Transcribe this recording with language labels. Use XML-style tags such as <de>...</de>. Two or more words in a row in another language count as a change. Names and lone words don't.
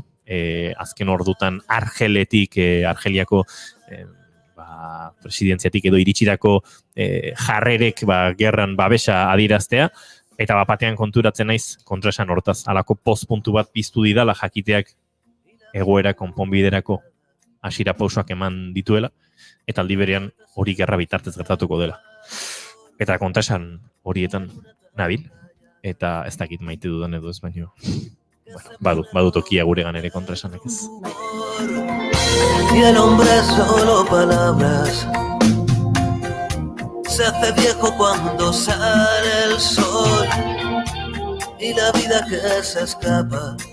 <eu>Azken ordutan Argeliako presidentziatik edo iritsirako jarrerek gerran babesa adieraztea, eta batean konturatzen naiz, kontraesan hortaz, alako postpuntu bat piztu didala jakiteak egoera konponbiderako hasiera pausoak eman dituela, eta aldi berean hori gerra bitartez gertatuko dela. Eta kontraesan horietan nabil, eta ez dakit maite dudan edo ez baino. Badu tokia guregan ere kontraesanek ez.</eu> <es>Y el hombre es solo palabras. Se hace viejo cuando sale el sol y la vida que se escapa.</es>